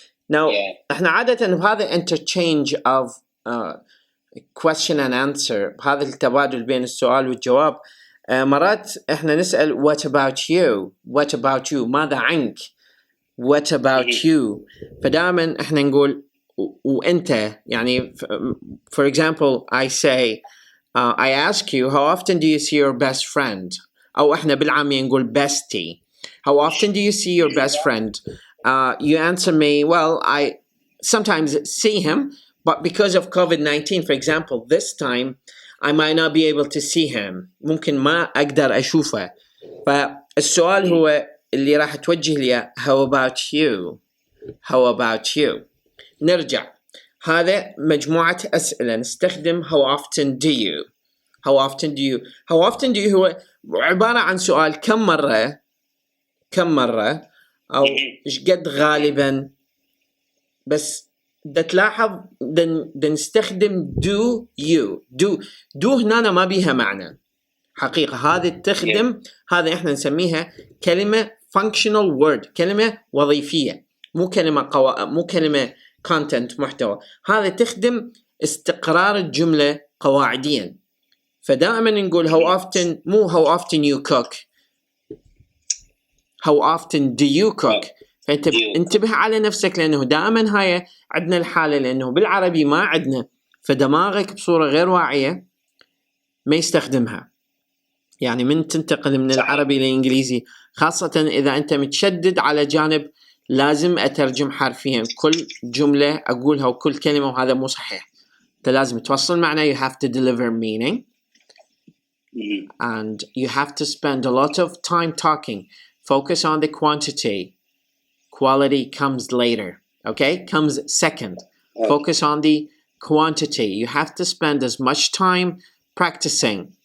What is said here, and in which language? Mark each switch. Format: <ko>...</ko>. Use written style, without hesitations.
<en>Now,</en> <ar>احنا عادة بهذا</ar> <en>interchange of question and answer،</en> <ar>بهذا التبادل بين السؤال والجواب، مرات احنا نسأل</ar> <en>what about you؟ what about you؟</en> <ar>ماذا عنك؟</ar> <en>what about you؟</en> <ar>فدائما احنا نقول وانت، يعني</ar> <en>for example I say I ask you how often do you see your best friend؟</en> <ar>أو احنا بالعامية نقول bestie.</ar> <en>How often do you see your best friend? You answer me, well, I sometimes see him, but because of COVID-19, for example, this time I might not be able to see him.</en> <ar>ممكن ما أقدر أشوفه. فالسؤال هو اللي راح توجه لي</ar> <en>how about you? How about you?</en> <ar>نرجع، هذا مجموعة أسئلة نستخدم</ar> <en>how often do you? How often do you? How often do you</en> <ar>هو عبارة عن سؤال كم مرة أو إيش قد غالبا، بس دا تلاحظ دا نستخدم</ar> <en>do you.</en> <ar>do هنا ما بيها معنى حقيقة، هذه تخدم، هذا إحنا نسميها كلمة</ar> <en>functional word،</en> <ar>كلمة وظيفية، مو كلمة content محتوى. هذا تخدم استقرار الجملة قواعديا. فدائما نقول</ar> <en>how often،</en> <ar>مو</ar> <en>how often you cook، how often do you cook.</en> <ar>فأنت انتبه على نفسك، لأنه دائما هاي عندنا الحالة، لأنه بالعربي ما عندنا، فدماغك بصورة غير واعية ما يستخدمها. يعني من تنتقل من العربي للإنجليزي، خاصة إذا أنت متشدد على جانب لازم أترجم حرفيا كل جملة أقولها وكل كلمة، وهذا مو صحيح. أنت لازم توصل معنى،</ar> <en>you have to deliver meaning and you have to spend a lot of time talking. Focus on the quantity. Quality comes later, okay? Comes second. Focus on the quantity. You have to spend as much time practicing.</en>